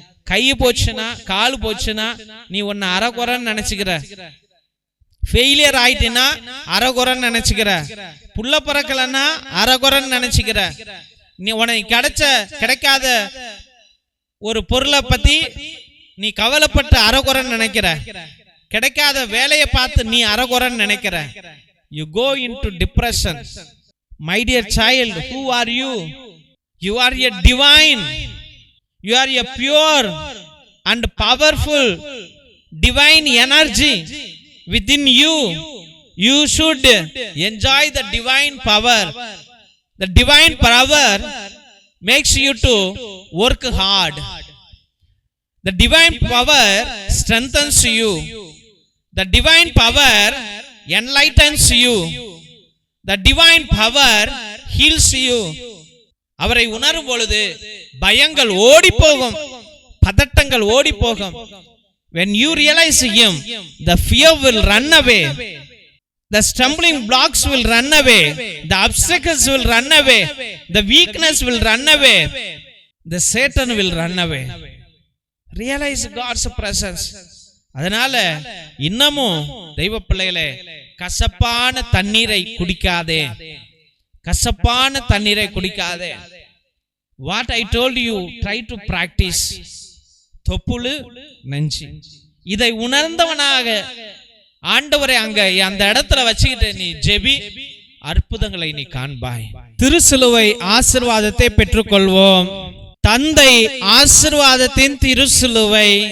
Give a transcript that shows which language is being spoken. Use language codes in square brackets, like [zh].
[ta] கை போச்சுனா கால் போச்சுனா நீ உன்னை அறகுறைன்னு நினைச்சுக்கிற, ஃபெயிலியர் ஆயிட்டினா அறகுறைன்னு நினைச்சுக்கிற, புள்ள பறக்கலன்னா அறகுறைன்னு நினைச்சுக்கிற, நீ உனக்கு கிடைக்காத ஒரு பொருளை பத்தி நீ கவலைப்பட்டு அறகுறைன்னு நினைக்கிற, கிடைக்காத வேலையை பார்த்து நீ அறகுறைன்னு நினைக்கிற. [en] You go into depression. My dear child, who are you? You are a divine. You are a pure and powerful divine energy within you. You should enjoy the divine power. The divine power makes you to work hard. The divine power strengthens you. The divine power enlightens you. The divine power heals you. [ta] அவரை உணரும் பொழுது பயங்கள் ஓடி போகும், பதட்டங்கள் ஓடி போகும். [en] When you realize Him, the fear will run away, the stumbling blocks will run away, the obstacles will run away, the weakness will run away, the Satan will run away. Realize God's presence. [ta] அதனால இன்னமும் தெய்வ பிள்ளைகளே, கசப்பான தண்ணீரை குடிக்காதே, கசப்பான தண்ணீரை குடிக்காதே. [en] What I told you, try to practice. [ta] தொப்புளு நெஞ்சு, இதை உணர்ந்தவனாக ஆண்டவரை அங்க அந்த இடத்துல வச்சுக்கிட்டு நீ ஜெபி, அற்புதங்களை நீ காண்பாய். திருசிலுவை ஆசீர்வாதத்தை பெற்றுக்கொள்வோம். தந்தை ஆசீர்வாதத்தின் திருசிலுவை.